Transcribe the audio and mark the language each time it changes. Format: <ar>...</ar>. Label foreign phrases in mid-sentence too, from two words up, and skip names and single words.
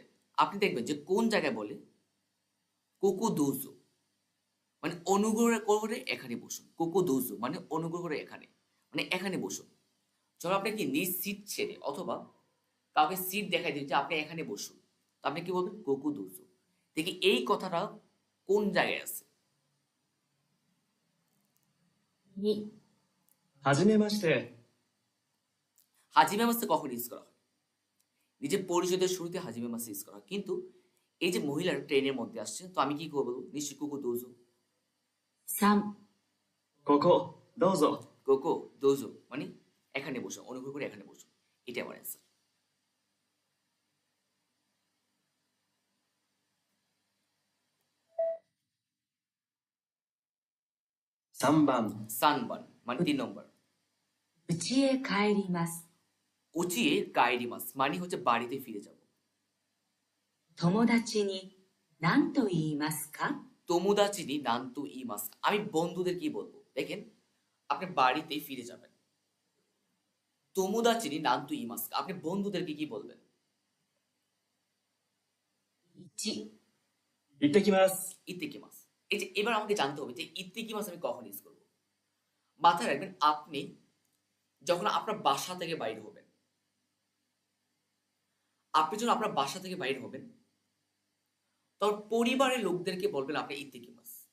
<bn>আপনি দেখবেন যে কোন জায়গায় বলে</bn> <ja>ここどうぞ,</ja> <bn>মানে অনুগ্রহ করে এখানে বসুন।</bn> <ja>ここどうぞ</ja> <bn>মানে অনুগ্রহ করে এখানে, মানে এখানে বসুন। চলো আপনি কি নিজ সিট ছেড়ে অথবা কাউকে সিট দেখাই দিন যে আপনি এখানে বসুন, তো আপনি কি বলবেন?</bn> <ja>ここどうぞ.</ja> <bn>দেখি এই কথাটা কোন জায়গায় আছে?</bn> <ja>2、はじめましてはじめまして</ja> <bn>কখন ইউজ করা হয়? নিজের পরিচয়ের শুরুতে</bn> <ja>はじめまして</ja> <bn>ইউজ করা হয়। কিন্তু এই যে মহিলার ট্রেনের মধ্যে আসছে, তো আমি কি করবো? নিশ্চয়ই</bn> <ja>ここどうぞ. 3、ここどうぞここどうぞ</ja> <bn>মানে এখানে বসো, অনুগ্রহ করে এখানে বসো। এটা আমার অ্যান্সার।</bn> <ja>3番</ja> <bn>সানবান মানে 3 নম্বর।</bn> <ja>家へ帰ります。家へ帰ります</ja> <bn>মানে হচ্ছে বাড়িতে ফিরে যাব।</bn> <ja>友達に何と言いますか？友達に何と言います,</ja> <bn>আমি বন্ধুদের কি বলবো? দেখেন, আপনি বাড়িতে ফিরে যাবেন।</bn> <ja>友達に何と言います,</ja> <bn>আপনি বন্ধুদেরকে কি বলবেন?</bn> <ja>1、行ってきます ইত্তেকিমাস।</ja> <bn>এই যে এবার আমাকে জানতে হবে যে ইত্তেকিমাস আমি কখন ইউজ করবো। মাথায় রাখবেন, আপনি যখন আপনার বাসা থেকে বাইরে হবেন, আপনি যখন আপনার বাসা থেকে বাইরে হবেন, তখন পরিবারের লোকদেরকে বলবেন আপনি ইত্তেকিমাস।</bn>